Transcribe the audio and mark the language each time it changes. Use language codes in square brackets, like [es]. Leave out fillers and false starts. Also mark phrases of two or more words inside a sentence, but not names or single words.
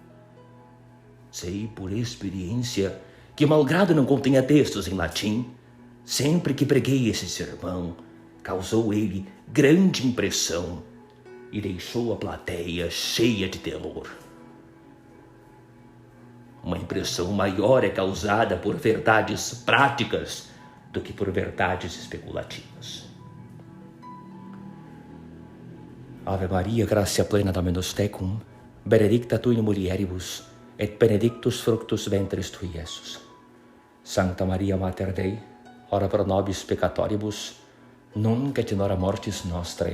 [pt] Sei por experiência que, malgrado não contenha textos em latim, Sempre que preguei esse sermão, causou ele grande impressão e deixou a plateia cheia de temor. Uma impressão maior é causada por verdades práticas do que por verdades especulativas. [la] Ave Maria, gratia plena Dominus tecum, benedicta tu in mulieribus, et benedictus fructus ventris tui, Iesus. Sancta Maria Mater Dei, ora pro nobis peccatoribus, nunc et in hora mortis nostrae.